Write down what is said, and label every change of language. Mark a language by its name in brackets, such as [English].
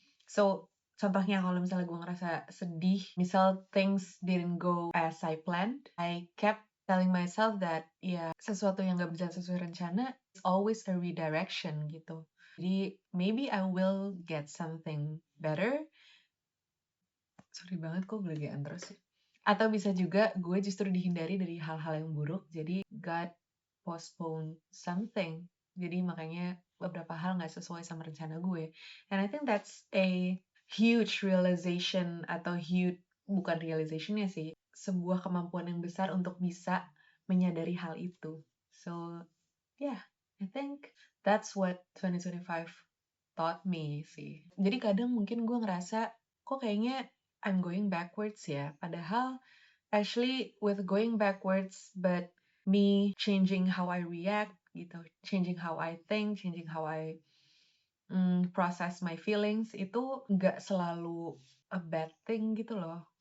[English] So [Indonesian] contohnya kalau misalnya gue ngerasa sedih, [English] misal things didn't go as I planned, I kept telling myself that [Indonesian] ya sesuatu yang gak berjalan sesuai rencana [English] is always a redirection gitu. Jadi maybe I will get something better. [Indonesian] Sorry banget kok belagaan terus ya. Atau bisa juga gue justru dihindari dari hal-hal yang buruk. Jadi God postpone something. Jadi makanya beberapa hal nggak sesuai sama rencana gue. [English] And I think that's a huge realization [Indonesian] atau bukan realization-nya sih, sebuah kemampuan yang besar untuk bisa menyadari hal itu. [English] So, yeah, I think that's what 2025 taught me sih. [Indonesian] Jadi kadang mungkin gue ngerasa, kok kayaknya [English] I'm going backwards [Indonesian] ya. [English] Padahal, actually with going backwards, but me changing how I react gitu, changing how I think, changing how I process my feelings, [Indonesian] itu nggak selalu [English] a bad thing gitu loh.